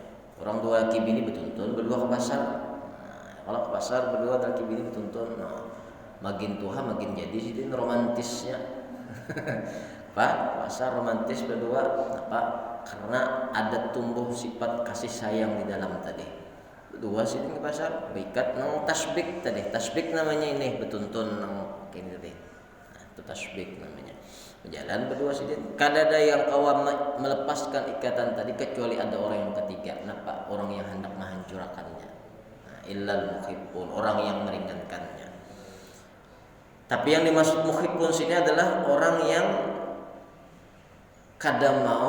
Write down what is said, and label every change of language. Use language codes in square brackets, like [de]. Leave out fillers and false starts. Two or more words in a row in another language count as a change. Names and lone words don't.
[bjn] Orang dua laki bini betuntun berdua ke pasar. Nah, kalau ke pasar berdua laki bini betuntun, nah, makin tua makin jadi sih romantisnya. Pak, pasar romantis berdua apa? Karena ada tumbuh sifat kasih sayang di dalam tadi. Berdua sih di pasar, berikat nang tasbik tadi. Tasbik namanya ini betuntun nang kini tadi. Nah, itu tasbik namanya. Berjalan berdua sih. Kada ada yang kawan melepaskan ikatan tadi kecuali ada orang yang ketiga. Kenapa? Orang yang hendak menghancurkannya. Nah, [ar] إلا المحبون, [bjn] orang yang meringankannya. Tapi yang dimaksud muhibbun sini adalah orang yang kada mau.